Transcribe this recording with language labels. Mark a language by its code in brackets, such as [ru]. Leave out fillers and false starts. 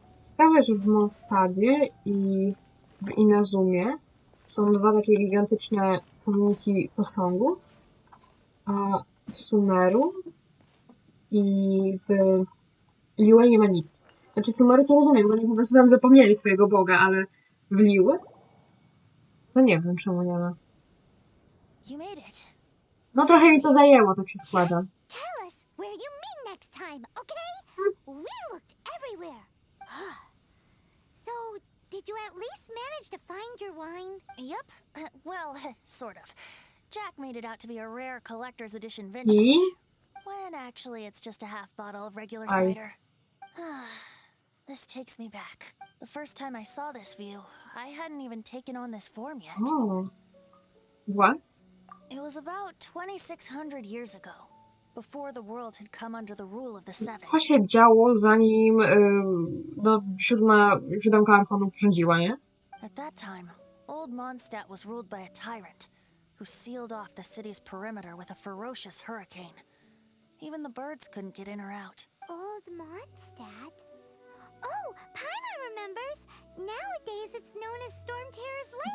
[pl] Ciekawe, że w Mondstadzie i w Inazumie są dwa takie gigantyczne pomniki posągów, a w Sumeru i w Liyue nie ma nic. Znaczy Sumeru to rozumiem, bo oni po prostu tam zapomnieli swojego boga, ale w Liyue to nie wiem, czemu nie ma. [en] You made it. [pl] No trochę mi to zajęło, tak się składa. [en] Tell us where you mean next time, okay? We looked everywhere. So, did you at least manage to find your wine? Yep. Well, sort of. Jack made it out to be a rare collector's edition vintage. I When actually it's just a half bottle of regular Aye. cider. This takes me back. The first time I saw this view, I hadn't even taken on this form yet. o. What? It was about 2,600 years ago, before the world had come under the rule of the Seven. [pl] Co się działo zanim no siódemka archonów rządziła, nie? [en] At that time, old Mondstadt was ruled by a tyrant, who sealed off the city's perimeter with a ferocious hurricane. Even the birds couldn't get in or out. Old Mondstadt? Oh, Paimon remembers. Nowadays it's known as Storm Terror's Lair.